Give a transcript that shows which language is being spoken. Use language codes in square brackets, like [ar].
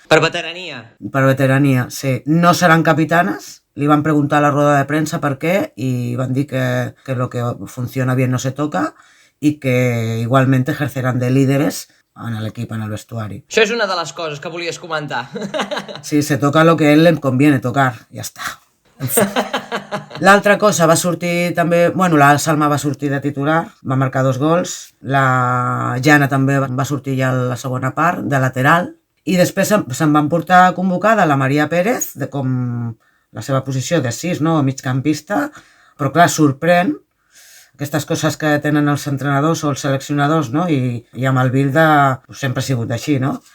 [ca] Per veterania. Per veterania, sí. No seran capitanes, li van preguntar a la roda de premsa per què i van dir que [es] lo que funciona bien no se toca y que igualmente ejercerán de líderes en el equipo, [ca] en el vestuari. Això és una de les coses que volies comentar. [es] Sí, se toca lo que a él le conviene tocar, [ca] ja està. L'altra cosa va sortir també, la Salma va sortir de titular, va marcar 2 gols, la Jana també va sortir ja a la segona part, de lateral, i després se'n van portar convocada la Maria Pérez, com la seva posició de 6, no?, migcampista, però clar, sorprèn aquestes coses que tenen els entrenadors o els seleccionadors, no?, i amb el Bilda sempre ha sigut així, no?